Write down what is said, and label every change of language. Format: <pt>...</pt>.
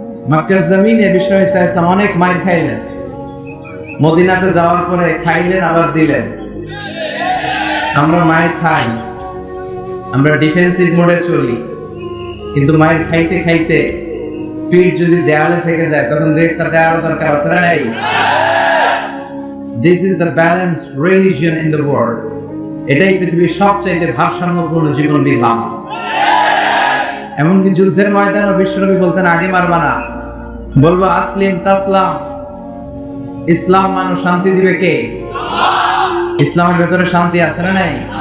<bn>মক্কার জমিনে বিষ্ণু ঈসা ইসলাম অনেক মাইর খাইলেন, মদিনাতে যাওয়ার পরে খাইলেন আবার দিলেন। আমরা মাইর খাই, আমরা ডিফেন্সিভ মোডে চলি, কিন্তু মাইর খাইতে খাইতে পিঠ যদি দেয়ালে থেকে যায় তখন দেখতে দেওয়ার দরকার আছে না নাই?</bn> <en>This is the balanced religion in the world.</en> <bn>এটাই পৃথিবীর সবচাইতে ভারসাম্যপূর্ণ জীবন বিধান। এমনকি যুদ্ধের ময়দানে বিশ্বনবী বলতেন আগে মারবা না, বলবো</bn> <ar>আসলিম তাসলাম।</ar> <bn>ইসলাম মানুষ শান্তি দিবে কে? ইসলামের ভেতরে শান্তি আছে না নাই?</bn>